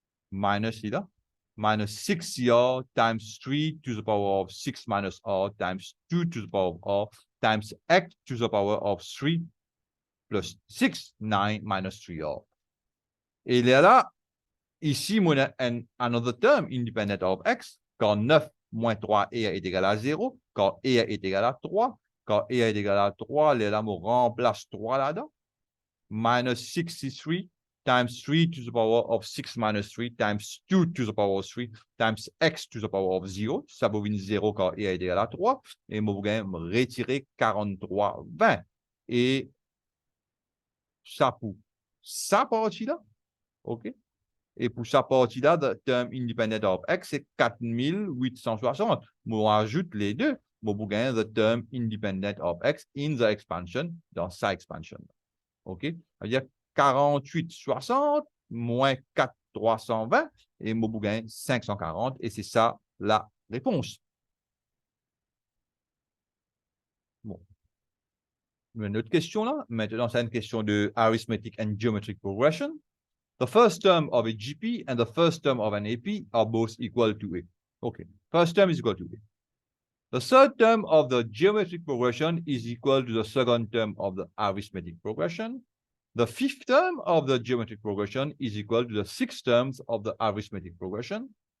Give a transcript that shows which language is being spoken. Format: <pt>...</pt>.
<en>Minus</en> <fr>là.</fr> <en>Minus 6cr times 3 to the power of 6 minus r times 2 to the power of r times x to the power of 3 plus 6, 9 minus 3r.</en> <fr>Et là, ici, on a</fr> <en>another term independent of x,</en> <fr>quand 9 moins 3 est égal à 0, quand est égal à 3, quand est égal à 3, là, on remplace 3 là-dedans.</fr> <en>Minus 63 times 3 to the power of 6 minus 3 times 2 to the power of 3 times x to the power of 0.</en> <fr>Ça va venir 0 quand est égal à 3. Et moi, je vais retirer 43, 20. Et ça pour ça partie-là. OK? Et pour sa partie-là, le terme</fr> <en>independent of x,</en> <fr>c'est 4860. Moi, ajoute les deux. Moi, je gagne le terme</fr> <en>independent of x in the expansion,</en> <fr>dans sa expansion. OK? C'est-à-dire 4860 moins 4320 et moi, je gagne 540. Et c'est ça la réponse. Bon. Une autre question là. Maintenant, c'est une question de arithmetic and geometric progression.</fr> <en>The first term of a GP and the first term of an AP are both equal to A. Okay, first term is equal to A. The third term of the geometric progression is equal to the second term of the arithmetic progression. The fifth term of the geometric progression is equal to the sixth terms of the arithmetic progression.</en>